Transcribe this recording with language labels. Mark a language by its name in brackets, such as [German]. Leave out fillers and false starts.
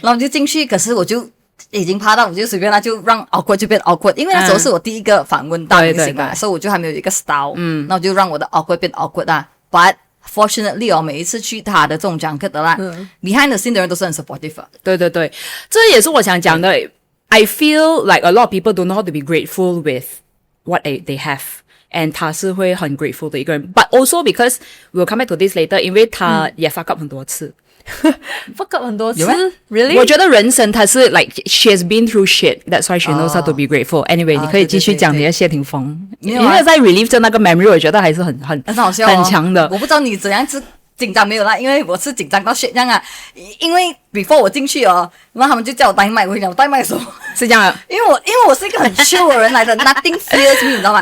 [Chinese] 然后就进去，可是我就。已经怕到我就随便就让 awkward 就变 awkward， 因为那时候是我第一个访问大明星嘛，所以我就还没有一个 style，那我就让我的 awkward 变 awkward 啊。 [English] But fortunately [Chinese] 每一次去他的这种讲课的啦， [English] behind the scene [Chinese] 的人都是很 supportive。对，这也是我想讲的。 [English] I feel like a lot of people don't know how to be grateful with what they have。And [Chinese] 他是会很 [English] grateful [Chinese] 的一个人 [English] ，but also because we'll come back to this later， [Chinese] 因为他也 [English] fuck up [Chinese] 很多次。 fuck up 很多次 [English] ，really？ [Chinese] 我觉得人生他是 [English] like she has been through shit，that's why she knows how to be grateful. [Chinese] Anyway， 你可以继续讲你的谢霆锋，因为在 relieve 着那个 memory， 我觉得还是很好笑很强的。我不知道你怎样子紧张没有啦，因为我是紧张到 shit 这样啊。因为 before 我进去然后他们就叫我带麦，我跟你讲，我带麦的时候是这样的，因为我是一个很 chill 的人来的， [English] nothing fears me， [Chinese] 你知道吗？